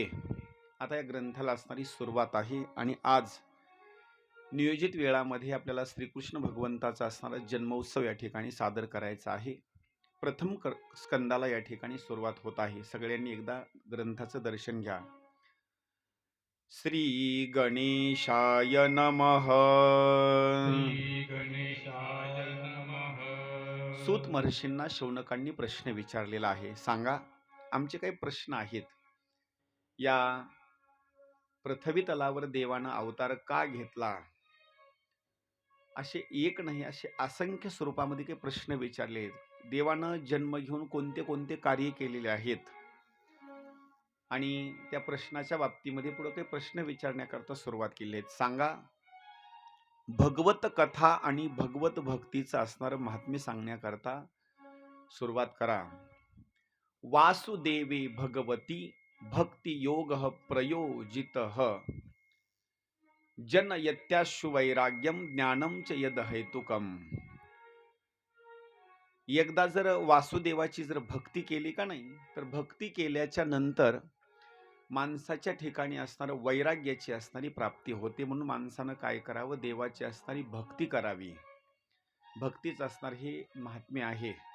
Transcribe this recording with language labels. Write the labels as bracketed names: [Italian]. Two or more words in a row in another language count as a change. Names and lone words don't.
[Marathi] आता या ग्रंथाला असणारी सुरुवात आहे आणि आज नियोजित वेळामध्ये आपल्याला श्रीकृष्ण भगवंताचा असणारा जन्मोत्सव या ठिकाणी सादर करायचा आहे। प्रथम स्कंदाला या ठिकाणी सुरुवात होत आहे। सगळ्यांनी एकदा ग्रंथाचं दर्शन घ्या। [Sanskrit] श्री गणेशाय नमः। श्री गणेशाय नमः। [Marathi] सूत महर्षींना शौनकांनी प्रश्न विचारलेला आहे। सांगा आमचे काही प्रश्न आहेत। या पृथ्वी तलावर देवानं अवतार का घेतला, असे एक नाही असे असंख्य स्वरूपामध्ये काही प्रश्न विचारले आहेत। देवानं जन्म घेऊन कोणते कोणते कार्य केलेले आहेत आणि त्या प्रश्नाच्या बाबतीमध्ये पुढे काही प्रश्न विचारण्याकरता सुरुवात केली आहे। सांगा भगवत कथा आणि भगवत भक्तीचं असणारं महात्म्य सांगण्याकरता सुरुवात करा। [Sanskrit] वासुदेवे भगवती भक्ति योग प्रयोजित जनयत्याशु वैराग्यम ज्ञानम च यद हेतुकम. [Marathi] एकदा जर वासुदेवाची जर भक्ती केली का नाही, तर भक्ती केल्याच्या नंतर माणसाच्या ठिकाणी असणारं वैराग्याची असणारी प्राप्ती होते. म्हणून माणसानं काय करावं, देवाची असणारी भक्ती करावी. भक्तीच असणार हे महात्म्य आहे.